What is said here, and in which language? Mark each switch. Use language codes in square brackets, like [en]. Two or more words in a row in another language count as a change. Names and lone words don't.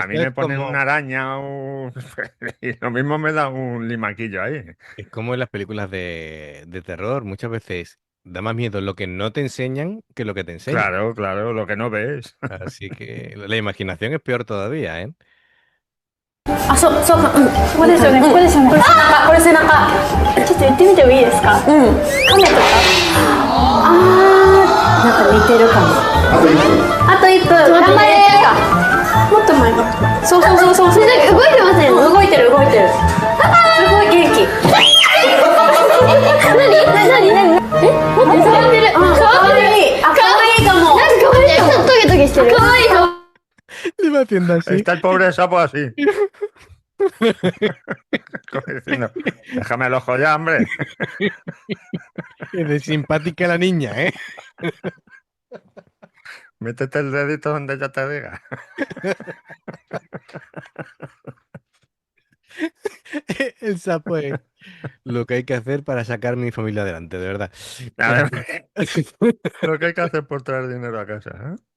[es] Esto mí es me ponen como- una araña y lo mismo me da un limaquillo ahí. Es como en las películas de terror. Muchas veces da más miedo lo que no te enseñan que lo que te enseñan. Claro, lo que no ves. Así que la imaginación es peor todavía, ¿eh? [ja] あ、そうか、ここですよね、これ背中。ちょっと言ってみてもいいですか？亀とか。なんか似てるかも。あと1分。頑張れ。もっと前か。そう。なんか動いてません。動いてる。すごい元気。何？待って、触ってる。かわいいかも。なんかかわいいかも。トゲトゲしてる。かわいいかも。 [es] Le va haciendo así. Está el pobre sapo así. Como diciendo, déjame el ojo ya, hombre. Es de simpática la niña, ¿eh? Métete el dedito donde ya te diga. El sapo es lo que hay que hacer para sacar mi familia adelante, de verdad. A ver, lo que hay que hacer por traer dinero a casa, ¿eh?